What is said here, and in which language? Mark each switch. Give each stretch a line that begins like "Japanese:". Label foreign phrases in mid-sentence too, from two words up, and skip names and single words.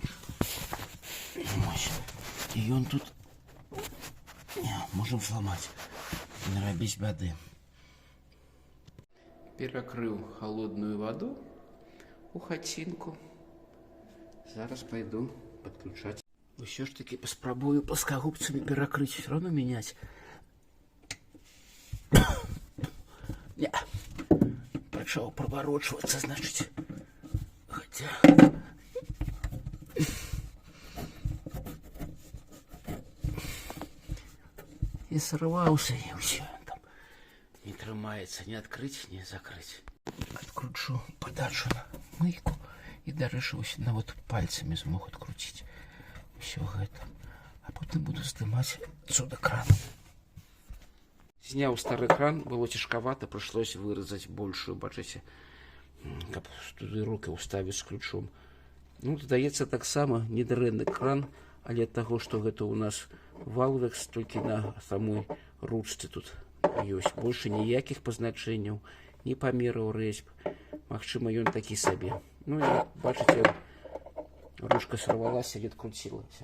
Belarusian: Ось. І ён тут можам зламаць. Не рабіць бяды. Перакрыў холодную воду у хацінку. Зараз пайду падключаць. Усё ж такі паспрабую пласкагубцамі перакрыць,
Russian: все равно мяняць. Не. Пачаў проворачиваться, значит. Хотя и сорвался, и все там
Belarusian: не трымаецца,
Russian: не открыть, не закрыть. Откручу подачу на мойку и дарэшыўся на вот пальцами змог открутить все это, а потом буду здымаць отсюда кран. Снял старый кран, было тяжковато, пришлось вырезать большую, бачите, как туды руки уставить с ключом.
Belarusian: Ну, здаецца, таксама недрэнны кран, але ад таго, што гэта у нас Валвекс, толькі на самой ручцы тут ёсць. Больше ніякіх пазначэнняў, ні памераў рэзьб. Магчыма, ён такі сабе. Ну і бачыце, ручка сорвалася і адкруцілася.